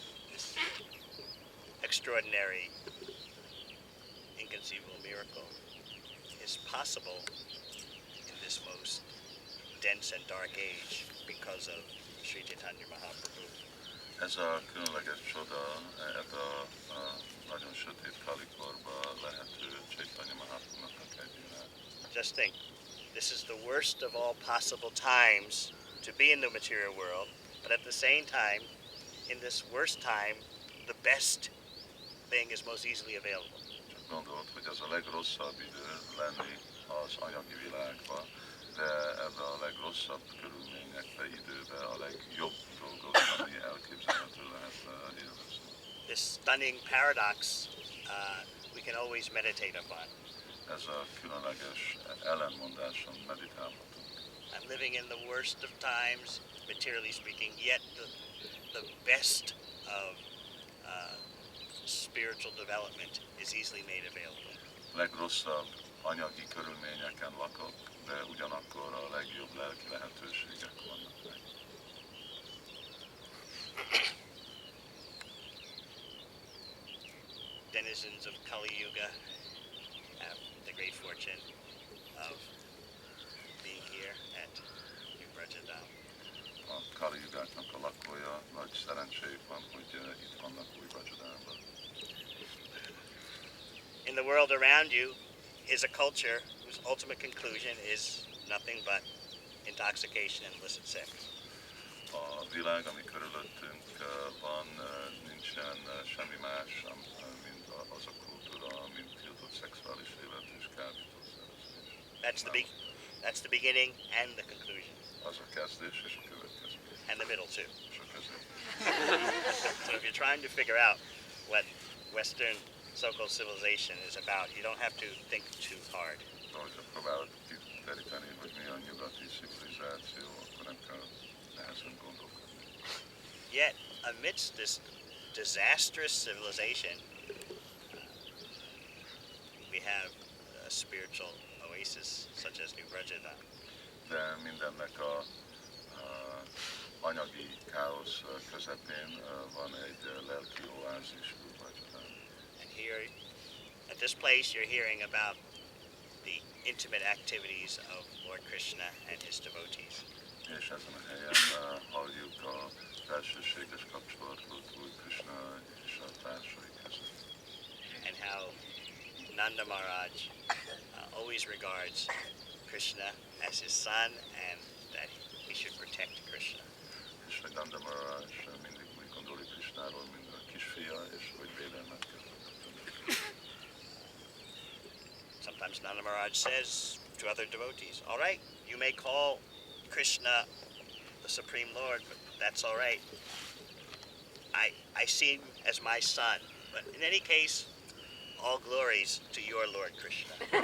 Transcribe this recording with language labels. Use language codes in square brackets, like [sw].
[en] This extraordinary, inconceivable miracle is possible in this most dense and dark age because of Sri Chaitanya Mahaprabhu. [hu] Ez a különleges csoda, ebben a nagyon sötét kalikorban lehető Chaitanya Mahaprabhunak a kegyével. [en] Just think, this is the worst of all possible times to be in the material world, but at the same time, in this worst time, the best thing is most easily available. [hu] Csak gondolod, hogy ez a legrosszabb idő lenni az anyagi világban, de ebben a legrosszabb körülményekben, időben a legjobb dolgot, ami elképzelhető lehet élvezni. [en] This stunning paradox we can always meditate upon. [hu] Ez a különleges ellenmondáson meditálhatunk. [en] I'm living in the worst of times, materially speaking, yet the best of spiritual development is easily made available. [hu] Legrosszabb anyagi körülményeken lakok, de ugyanakkor a legjobb lelki lehetőségek vannak meg. [en] Denizens of Kali Yuga have the great fortune of being here at New Vraja. [hu] A Kali Yugáknak a lakója nagy szerencséjük van, hogy itt vannak új Vrajadában. [en] In the world around you is a culture whose ultimate conclusion is nothing but intoxication and illicit sex. [hu] A világ, ami körülöttünk van, nincsen semmi más, mint az a kultúra, mint tiltott szexuális élet és kábítószerezés. [en] That's the beginning and the conclusion. [hu] Az a kezdés és a következmény. [en] And the middle too. [hu] És a közép. [en] So if you're trying to figure out what Western so-called civilization is about, you don't have to think too hard. [hu] Hogyha próbálod kiteríteni, hogy mi a nyugati civilizáció, akkor nem kell nehezen gondolkodni. [en] Yet, amidst this disastrous civilization, we have a spiritual oasis such as New Vraja. [hu] De mindennek a anyagi káosz közepén van egy lelki oázis, [en] And here, at this place, you're hearing about the intimate activities of Lord Krishna and his devotees. [hu] És ezen a helyen halljuk a belsőséges kapcsolatot Úr Krishna és a társai között. [en] And how Nanda Maharaj always regards Krishna as his son and that he should protect Krishna. [hu] És hogy Nanda Maharaj mindig úgy gondol Krishnáról, mint a kisfia, és hogy védelmet kell adni. [en] Sometimes Nanda Maharaj says to other devotees, all right, you may call Krishna the Supreme Lord, but that's all right. I see him as my son. But in any case, all glories to your Lord Krishna.